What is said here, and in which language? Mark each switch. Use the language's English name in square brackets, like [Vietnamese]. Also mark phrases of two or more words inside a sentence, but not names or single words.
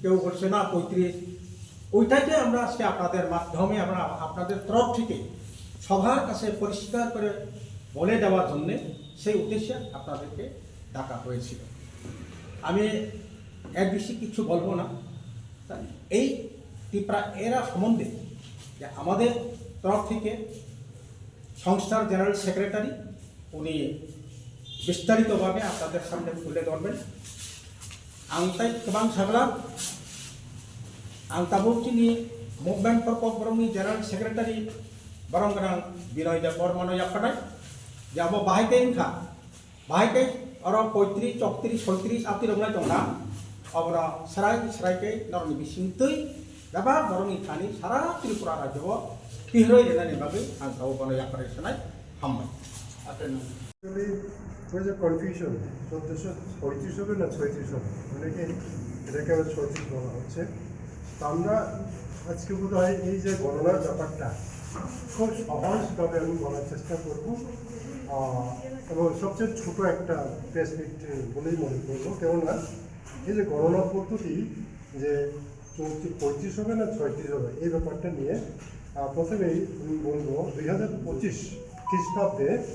[Bangla] কেউ বলছে না 35 ওইটাকে আমরা আজকে আপনাদের মাধ্যমে আমরা আপনাদের তরফ থেকে সবার কাছে পরিষ্কার করে বলে দেওয়ার জন্যে সেই উদ্দেশ্যে আপনাদেরকে ডাকা হয়েছিল আমি এর বেশি কিছু বলবো না এই ত্রিপুরা এরা সম্বন্ধে যে আমাদের তরফ থেকে সংস্থার [English] general secretary [Bangla] উনি বিস্তারিতভাবে আপনাদের সামনে তুলে ধরবেন [Kok Borok] angtai kebang sabla ang tabukti movement perpogrami [English] general secretary [Kok Borok] barang kadang Binoy Debor mano yakadai jabo bahai ke inka orang 35 34 36 api ronglai tongna abra serai ke normi bising tui dapat barang ikani sara Tripura rajo pihroi dena ne bagi ang tahu mano yakadai sanai hamma aten [Bangla] ওই যে কনফিউশন 1435 হবে না 36 হবে অনেকে এটাকে আবার 36 বলা হচ্ছে তো আমরা আজকে বোধ হয় এই যে গণনার ব্যাপারটা খুব সহজভাবে আমি বলার চেষ্টা করব এবং সবচেয়ে ছোট একটা [English] press meet [Bangla] বলেই মনে করবো কেননা এই যে গণনা পদ্ধতি যে 35 হবে না 36 হবে এই ব্যাপারটা নিয়ে প্রথমেই আমি বলবো 2025 খ্রিস্টাব্দে